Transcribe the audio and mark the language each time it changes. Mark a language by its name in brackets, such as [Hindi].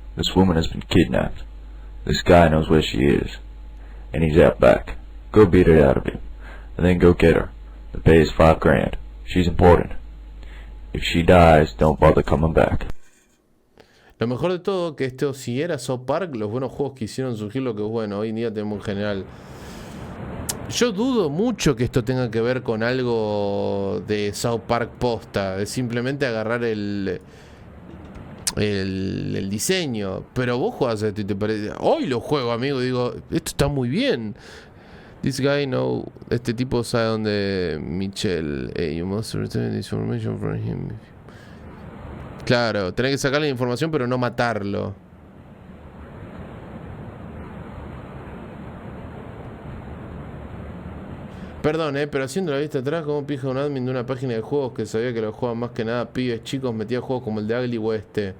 [English] This woman has been kidnapped. This guy knows where she is. And he's out back. Go beat it out of him. And then go get her. The pay is $5 grand. She's important. If she dies, don't bother coming back. [Spanish] Lo mejor de todo, que esto, si era South Park, los buenos juegos que hicieron surgir lo que bueno, hoy en día tenemos en general. Yo dudo mucho que esto tenga que ver con algo de South Park posta, de simplemente agarrar el diseño. Pero vos jugás a esto y te parece... Hoy lo juego, amigo, digo, esto está muy bien. [English] This guy know... [Spanish] Este tipo sabe dónde... Michelle... [English] you must return this information from him. [Spanish] Claro, tenés que sacarle la información pero no matarlo. Perdón, pero haciendo la vista atrás, como pija un admin de una página de juegos que sabía que los juegan más que nada pibes chicos, metía juegos como el de Ugly West.